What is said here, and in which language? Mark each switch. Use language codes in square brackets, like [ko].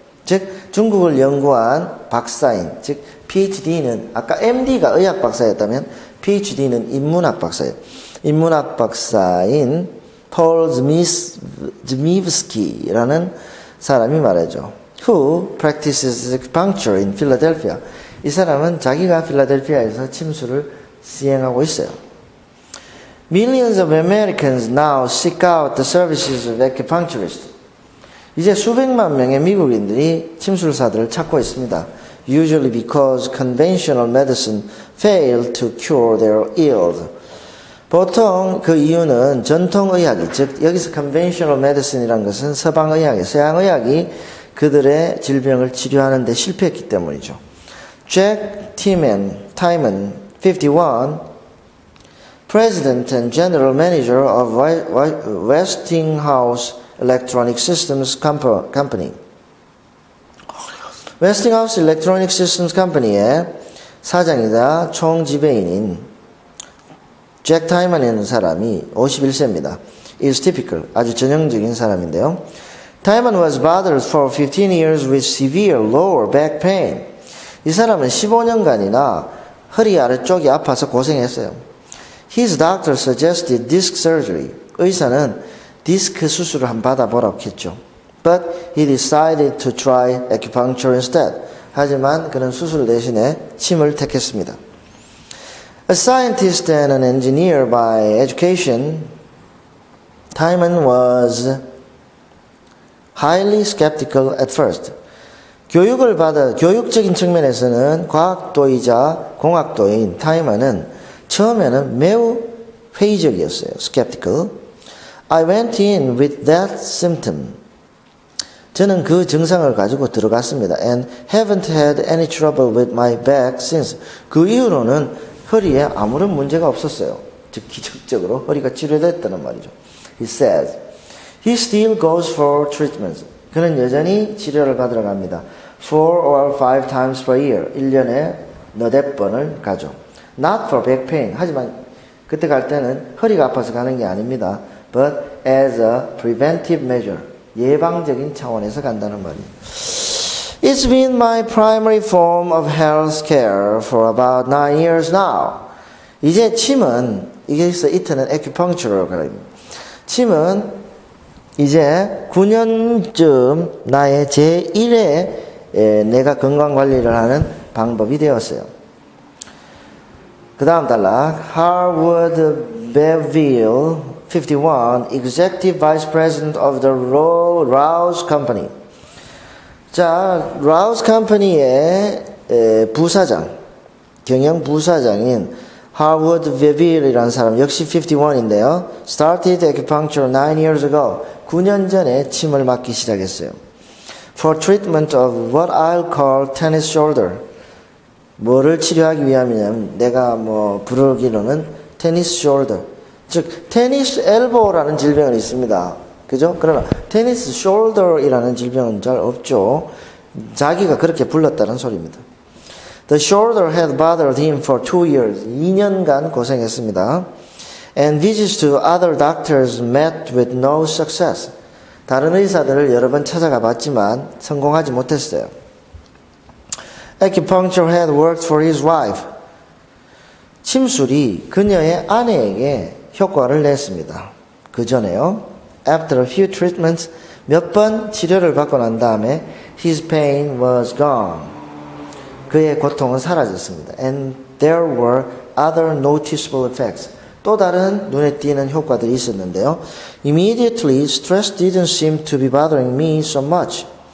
[ko] 즉 중국을 연구한 박사인, 즉 PhD는 아까 MD가 의학 박사였다면 PhD는 인문학 박사예요. 인문학 박사인 폴 zmievsky라는 사람이 말하죠. [en] Who practices acupuncture in Philadelphia. [ko] 이 사람은 자기가 필라델피아에서 침술을 시행하고 있어요. [en] Millions of Americans now seek out the services of acupuncturists. [ko] 이제 수백만 명의 미국인들이 침술사들을 찾고 있습니다. [en] Usually because conventional medicine failed to cure their ills. [ko] 보통 그 이유는 전통의학이, 즉 여기서 conventional medicine이라는 것은 서방의학이, 서양의학이 그들의 질병을 치료하는 데 실패했기 때문이죠. [en] Jack Timon, 51, President and General Manager of Westinghouse Electronic Systems Company. [ko] Westinghouse Electronic Systems Company의 사장이자 총지배인인 잭 타이먼이라는 사람이 51세입니다. [en] is typical, [ko] 아주 전형적인 사람인데요. [en] Timon was bothered for 15 years with severe lower back pain. [ko] 이 사람은 15년간이나 허리 아래쪽이 아파서 고생했어요. [en] His doctor suggested disc surgery. [ko] 의사는 디스크 수술을 한번 받아보라고 했죠. [en] But he decided to try acupuncture instead. [ko] 하지만 그는 수술 대신에 침을 택했습니다. [en] A scientist and an engineer by education, Timon was highly skeptical at first. [ko] 교육적인 측면에서는 과학도이자 공학도인 타이먼은 처음에는 매우 회의적이었어요. [en] skeptical. I went in with that symptom. [ko] 저는 그 증상을 가지고 들어갔습니다. [en] And haven't had any trouble with my back since. [ko] 그 이후로는 허리에 아무런 문제가 없었어요. 즉 기적적으로 허리가 치료됐다는 말이죠. [en] He says. He still goes for treatments. [ko] 그는 여전히 치료를 받으러 갑니다. [en] 4 or 5 times per year. [ko] 1년에 너댓 번을 가죠. [en] Not for back pain. [ko] 하지만 그때 갈 때는 허리가 아파서 가는 게 아닙니다. [en] But as a preventive measure. [ko] 예방적인 차원에서 간다는 말이에요. [en] It's been my primary form of health care for about 9 years now. [ko] 이제 침은, 여기서 이트는 acupuncture라고 합니다. 침은 이제 9년쯤 나의 제1의 내가 건강관리를 하는 방법이 되었어요. 그 다음 단락. [en] Harwood Bevill, 51, Executive Vice President of the Rouse Company. [ko] 자, Rouse Company의 부사장, 경영 부사장인 Harwood Bevill이라는 사람 역시 51인데요. [en] Started acupuncture 9 years ago. [ko] 9년 전에 침을 맞기 시작했어요. [en] For treatment of what I'll call tennis shoulder. [ko] 뭐를 치료하기 위함이냐면 내가 부르기로는 테니스 숄더, 즉 테니스 엘보라는 질병은 있습니다. 그죠? 그러나 테니스 숄더이라는 질병은 잘 없죠. 자기가 그렇게 불렀다는 소리입니다. [en] The shoulder had bothered him for 2 years. [ko] 2년간 고생했습니다. [en] And visits to other doctors met with no success. [ko] 다른 의사들을 여러 번 찾아가 봤지만 성공하지 못했어요. [en] Acupuncture had worked for his wife. [ko] 침술이 그녀의 아내에게 효과를 냈습니다. 그 전에요. [en] After a few treatments, [ko] 몇 번 치료를 받고 난 다음에 [en] his pain was gone. [ko] 그의 고통은 사라졌습니다. [en] And there were other noticeable effects. [ko] 또 다른 눈에 띄는 효과들이 있었는데요. [en] Immediately, stress didn't seem to be bothering me so much.